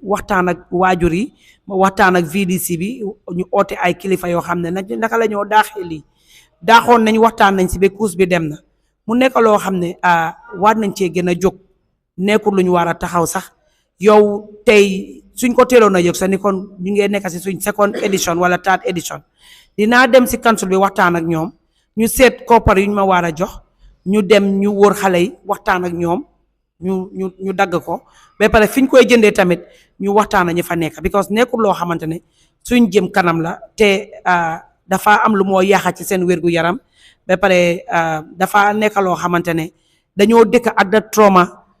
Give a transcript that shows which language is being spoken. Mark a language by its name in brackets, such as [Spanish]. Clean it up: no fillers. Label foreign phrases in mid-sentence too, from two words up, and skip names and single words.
[Wolof] waxtaan ak waajur yi ma waxtaan ak VDC bi ñu oote ay kilifa yoo xam ne naka la ñoo daaxee lii daaxoon nañ waxtaan nañ si ba course bi dem na mu nekk loo xam ne war nañ cee gën a jóg nekkul lu ñu war a taxaw sax yow tey suñ ko teeloon a yëg sax ni kon ñu ngi nekk si suñ [English] second edition [Wolof] wala [English] third edition [Wolof] dinaa dem si council bi waxtaan ak ñoom ñu seet koppar yu ñu ma war a jox ñu dem ñu wóor xale yi waxtaan ak ñoom ñu dagg ko ba pare fi ñu koy jëndee tamit ñu waxtaan ñu fa nekk because nekkul loo xamante ne suñ jëm kanam la te dafa am lu moo yaaxa ci seen wérgu yaram ba pare dafa nekk loo xamante ne dañoo dëkk ak da trauma